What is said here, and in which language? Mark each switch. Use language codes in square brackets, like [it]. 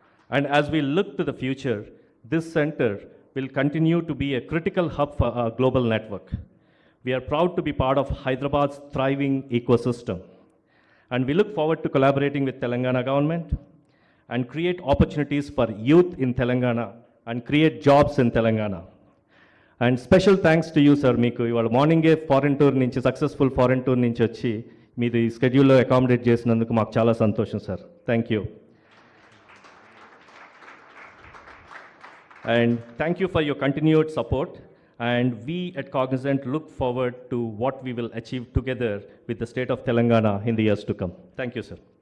[en] And as we look to the future, this center will continue to be a critical hub for our global network. We are proud to be part of Hyderabad's thriving ecosystem. And we look forward to collaborating with Telangana government and create opportunities for youth in Telangana and create jobs in Telangana. And special thanks to you, sir, [te] మీకు ఇవాళ మార్నింగే foreign tour నుంచి successful foreign tour నుంచి వచ్చి మీరు ఈ స్కెడ్యూల్లో accommodate చేసినందుకు మాకు చాలా సంతోషం, sir. [en] Thank you. And thank you for your continued support. And we at Cognizant look forward to what we will achieve together with the state of Telangana in the years to come. Thank you, sir.